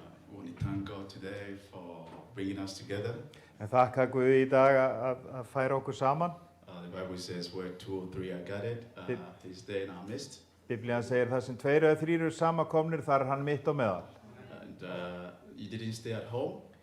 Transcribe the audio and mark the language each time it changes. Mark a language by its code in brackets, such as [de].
[en] We want to thank God today for bringing us together. [is] En þakka Guði í dag að færa okkur saman. [en] The Bible says where 2 or 3 are gathered, He's there in our midst. [is] Biblían segir það sem 2 eða 3 eru samankomnir, þar hann mitt á meðal. [en] And He didn't stay at home,